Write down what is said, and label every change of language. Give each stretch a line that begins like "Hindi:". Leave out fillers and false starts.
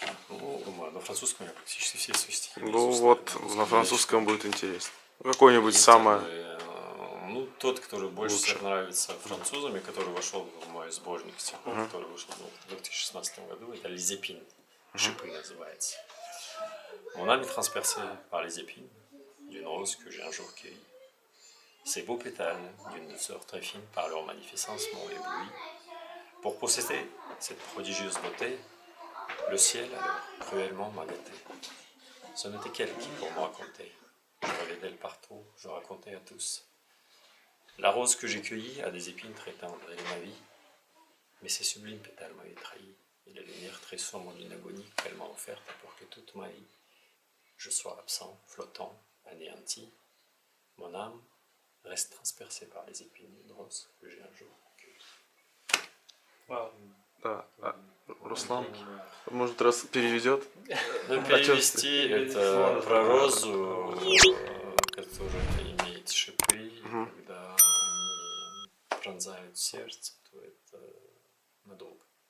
Russian: Ну, на французском я практически все свои стихи. Ну вот, на французском будет интересно. Какое-нибудь самое... Ну, тот, который больше лучше. всех нравится французами, который вошел в мой сборник стихов, который вышел в 2016 году, это «Les épines». «Шипы» называется.
French: On a transpercé par les épines d'une rose que j'ai un jour cueillie. Ces beaux pétales d'une douceur très fine par leur magnificence m'ont ébloui. Pour posséder cette prodigieuse beauté, le ciel alors cruellement m'a gâté. Ce n'était qu'elle qui pour moi comptait. Je rêvais d'elle partout, je racontais à tous. La rose que j'ai cueillie a des épines très tendres, elle est ma vie. Mais ces sublimes pétales m'avaient trahi, et la lumière très sombre d'une agonie qu'elle m'a offerte pour que toute ma vie, je sois absent, flottant, anéanti. Mon âme reste transpercée par les épines d'une rose que j'ai un jour cueillie.
Russian: Да. Руслан, может, раз переведет? Ну, перевести это про розу, которая имеет шипы, и когда они пронзают сердце, то это надолго.